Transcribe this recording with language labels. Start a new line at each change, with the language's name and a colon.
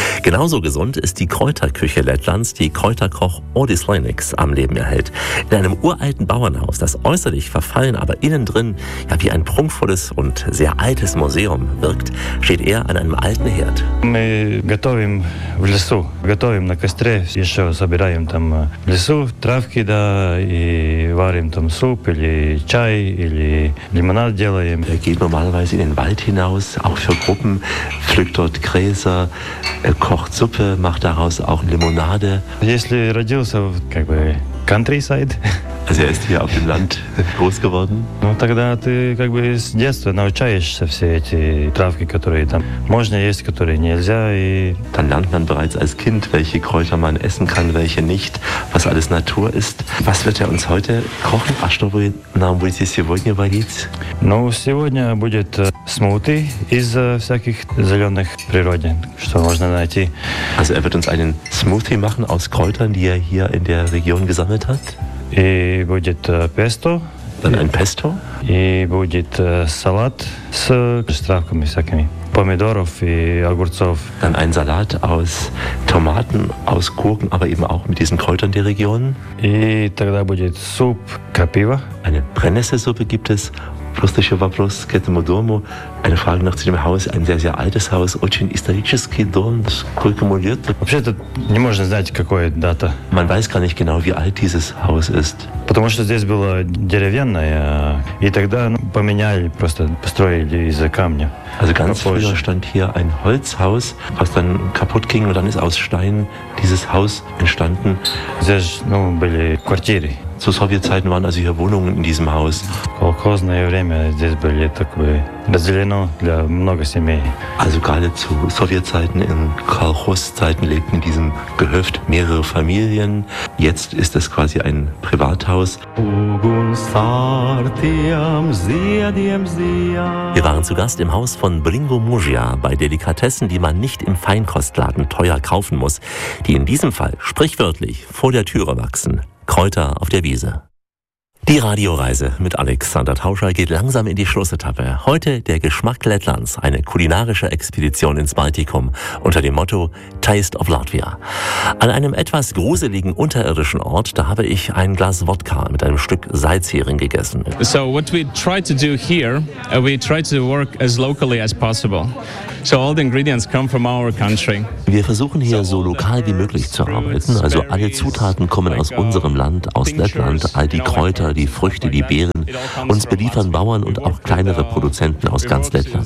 German: Genauso gesund ist die Kräuterküche Lettlands, die Kräuterkoch Ordis Lennix am Leben erhält. In einem uralten Bauernhaus, das äußerlich verfallen, aber innen drin ja wie ein prunkvolles und sehr altes Museum wirkt, steht er an einem alten Herd.
Russian: Wir готовим в лесу, готовим на костре, еще собираем там в лесу травки да и варим там суп или чай или лимонад делаем.
German: Er geht normalerweise in den Wald hinaus, auch für Gruppen, pflückt dort Gräser, kocht Suppe, macht daraus auch Limonade.
Russian: Если родился в как бы countryside.
German: Also er ist hier auf dem Land groß geworden.
Russian: Ну тогда ты как бы с детства научаешься все эти травки, которые там можно есть, которые нельзя. И
German: dann lernt man bereits als Kind, welche Kräuter man essen kann, welche nicht, was alles Natur ist. Was wird er uns heute kochen?
Russian: А что вы нам будете сегодня варить? Ну сегодня будет смути из всяких зеленых природ, что можно найти.
German: Also er wird uns einen Smoothie machen aus Kräutern, die er hier in der Region gesammelt hat.
Russian: И будет песто.
German: Dann ein Pesto.
Russian: И будет салат с травками всякими. Помидоров и огурцов.
German: Dann ein Salat aus Tomaten, aus Gurken, aber eben auch mit diesen Kräutern der Region.
Russian: И тогда будет суп крапива.
German: Eine Brennnesselsuppe gibt es. Lustiger
Russian: вопрос к этому дому.
German: Eine Frage noch zu dem Haus, ein sehr, sehr altes Haus,
Russian: очень исторический дом, сколько ему лет? Вообще-то не можно знать, какая дата.
German: Man weiß gar nicht genau, wie alt dieses Haus ist.
Russian: Потому что здесь было деревянное, и тогда поменяли, просто построили из-за камня.
German: Also ganz früher stand hier ein Holzhaus, was dann kaputt ging, und dann ist aus Stein dieses Haus entstanden.
Russian: Здесь, ну, были квартиры.
German: zu Sowjetzeiten waren also hier Wohnungen in diesem Haus. Also gerade zu Sowjetzeiten, in Kolchoszeiten, lebten in diesem Gehöft mehrere Familien. Jetzt ist es quasi ein Privathaus. Wir waren zu Gast im Haus von Bringo Mujia bei Delikatessen, die man nicht im Feinkostladen teuer kaufen muss, die in diesem Fall sprichwörtlich vor der Türe wachsen. Kräuter auf der Wiese. Die Radioreise mit Alexander Tauscher geht langsam in die Schlussetappe. Heute der Geschmack Lettlands, eine kulinarische Expedition ins Baltikum unter dem Motto Taste of Latvia. An einem etwas gruseligen unterirdischen Ort, da habe ich ein Glas Wodka mit einem Stück Salzhering gegessen.
English: So what we try to do here, we try to work as locally as possible. So all the ingredients come from our country.
German: Wir versuchen hier so lokal wie möglich zu arbeiten. Also alle Zutaten kommen aus unserem Land, aus Lettland, all die Kräuter, die Früchte, die Beeren. Uns beliefern Bauern und auch kleinere Produzenten aus ganz Lettland.